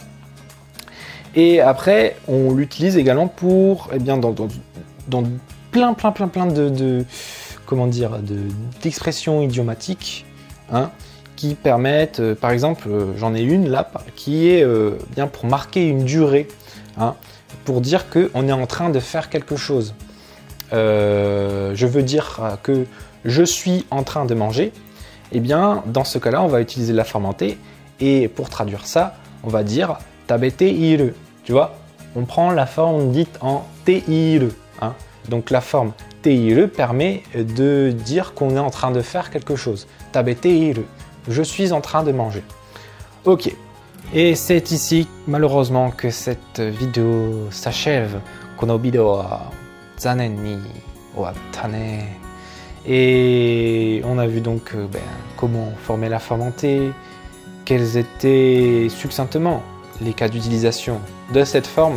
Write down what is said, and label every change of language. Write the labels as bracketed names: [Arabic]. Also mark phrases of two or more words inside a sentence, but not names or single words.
[French] Et après, on l'utilise également pour, eh bien, dans plein de comment dire, d'expressions idiomatiques, hein, qui permettent, par exemple, j'en ai une là, qui est bien pour marquer une durée, hein, pour dire qu'on est en train de faire quelque chose. Je veux dire que je suis en train de manger, et bien, dans ce cas-là, on va utiliser la forme en T, et pour traduire ça, on va dire [Japanese] 食べている. [French] Tu vois, on prend la forme dite en teiru. Hein. Donc la forme teiru permet de dire qu'on est en train de faire quelque chose. [Japanese] 食べている. [French] Je suis en train de manger. Ok. Et c'est ici, malheureusement, que cette vidéo s'achève. [Japanese] このビデオは残念に終わったね. [French] Et on a vu donc comment former la forme en T, quels étaient succinctement les cas d'utilisation de cette forme.